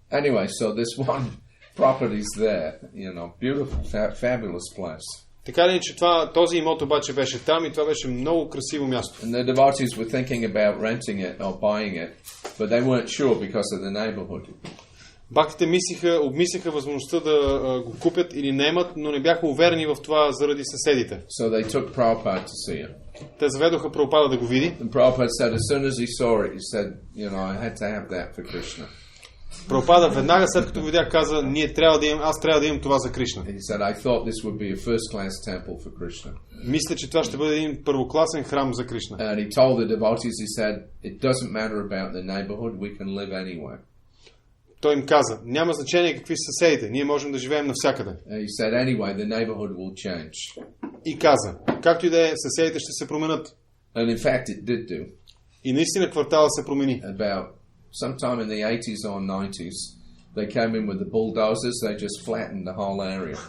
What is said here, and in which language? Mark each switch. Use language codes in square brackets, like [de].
[en] Anyway, so this one property's there, beautiful, fabulous place. [bg] Така ли, че този имот обаче беше там и това беше много красиво място. [en] And the devotees were thinking about renting it or buying it, but they weren't sure because of the neighborhood. [bg] Бхактите обмисляха възможността да го купят или наемат, но не бяха уверени в това заради съседите. [en] So they took Prabhupada to see it. [bg] Те заведоха Прабхупада да го види. [en] And Prabhupada said, as soon as he saw it, he said, I had to have that for Krishna. [bg] Прабхупада веднага след като видя каза, аз трябва да имам това за Кришна. [en] He said, I thought this would be a first-class temple for Krishna. [bg] Мисля, че това ще бъде един първокласен храм за Кришна. [en] And he told the devotees, he said, it doesn't matter about the neighborhood, we can live anywhere. [bg] Той им каза, няма значение какви са съседите, ние можем да живеем навсякъде. [en] And he said, anyway, the neighborhood will change. [bg] и каза, както и да е, съседите ще се променят. [en] And in fact, it did do. [bg] И наистина квартала се промени. [en] About sometime in the 80s or 90s, they came in with the bulldozers, they just flattened the whole area.